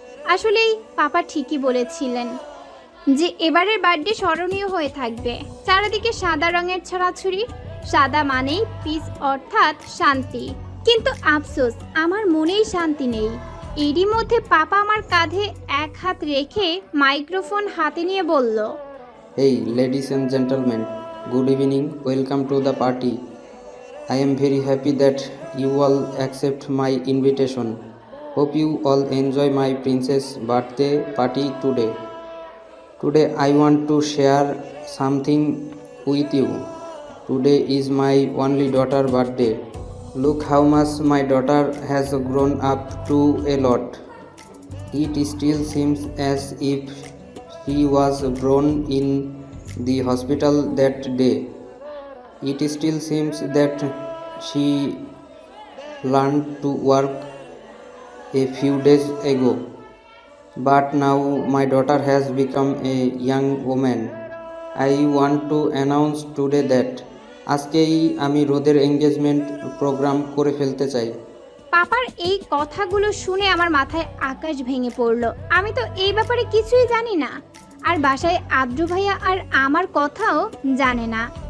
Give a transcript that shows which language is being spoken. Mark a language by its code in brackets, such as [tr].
[bn] আসলেই পাপা ঠিকই বলেছিলেন যে এবারের বার্থডে স্মরণীয় হয়ে থাকবে। চারিদিকে সাদা রঙের ছড়াছড়ি। সাদা মানেই পিস, অর্থাৎ শান্তি। কিন্তু আফসোস, আমার মনেই শান্তি নেই। এরই মধ্যে পাপা আমার কাঁধে এক হাত রেখে মাইক্রোফোন হাতে নিয়ে বলল, [en] Hey, ladies and gentlemen, good evening. Welcome to the party. I am very happy that you all accept my invitation. Hope you all enjoy my princess birthday party today. Today I want to share something with you. Today is my only daughter's birthday. Look how much my daughter has grown up to a lot. It still seems as if she was born in the hospital that day. It still seems that she learned to walk a few days ago. But now my daughter has become a young woman. I want to announce today that [bn] আজকেই আমি রোদের engagement programme করে ফেলতে চাই। পাপার এই কথাগুলো শুনে আমার মাথায় আকাশ ভেঙে পড়ল। আমি তো এই ব্যাপারে কিছুই জানি না। আর বাসায় আদ্র ভাইয়া আর আমার কথাও জানে না।